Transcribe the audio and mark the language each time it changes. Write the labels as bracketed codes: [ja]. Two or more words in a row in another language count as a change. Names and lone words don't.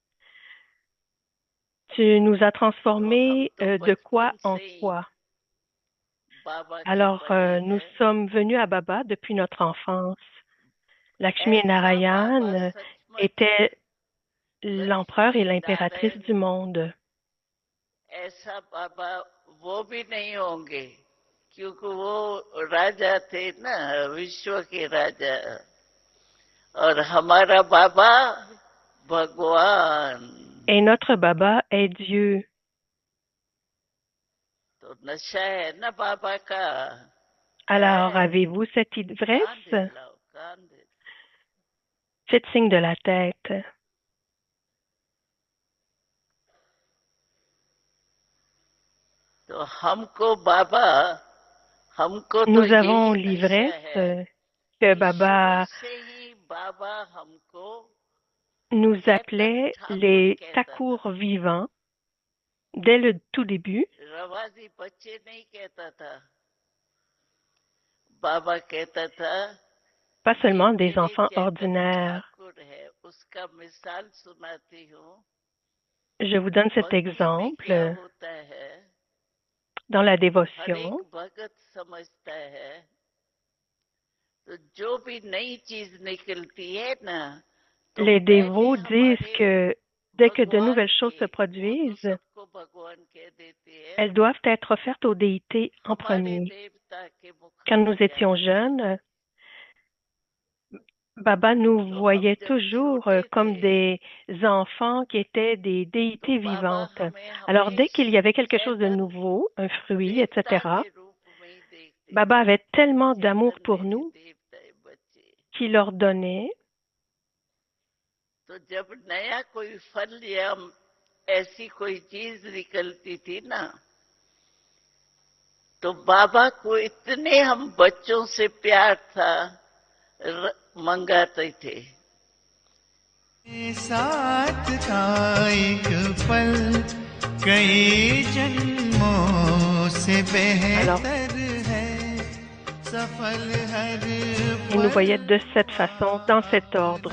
[fr] Tu nous as transformés de quoi en quoi? Alors, nous sommes venus à Baba depuis notre enfance. Lakshmi Narayan était l'empereur et l'impératrice du monde. [hi] क्योंकि वो राजा थे ना, विश्व के राजा, और हमारा बाबा भगवान। [fr] Et notre Baba est Dieu. [hi] तो नशा है ना बाबा का। [fr] Alors, avez-vous cette ivresse? Faites signe de la tête. [hi] तो हमको बाबा, हमको तो [fr] Nous avons [hi] यही [fr] l'ivresse que Baba nous appelait les Thakours vivants dès le tout début. Pas seulement des enfants ordinaires. Je vous donne cet exemple dans la dévotion. [hi] तो जो भी नई चीज निकलती है ना, [fr] les dévots disent que dès que de nouvelles choses se produisent, elles doivent être offertes aux déités en premier. Quand nous étions jeunes, Baba nous voyait toujours comme des enfants qui étaient des déités vivantes. Alors, dès qu'il y avait quelque chose de nouveau, un fruit, etc., Baba avait tellement d'amour pour nous qu'il leur donnait. [hi] तो जब नया कोई फल या ऐसी कोई चीज निकलती थी ना, तो बाबा को इतने हम बच्चों से प्यार था, मंगाते थे। साथ था एक पल कई जन्मों से बेहतर है सफल हर [fr] Il nous voyait de cette façon, dans cet ordre.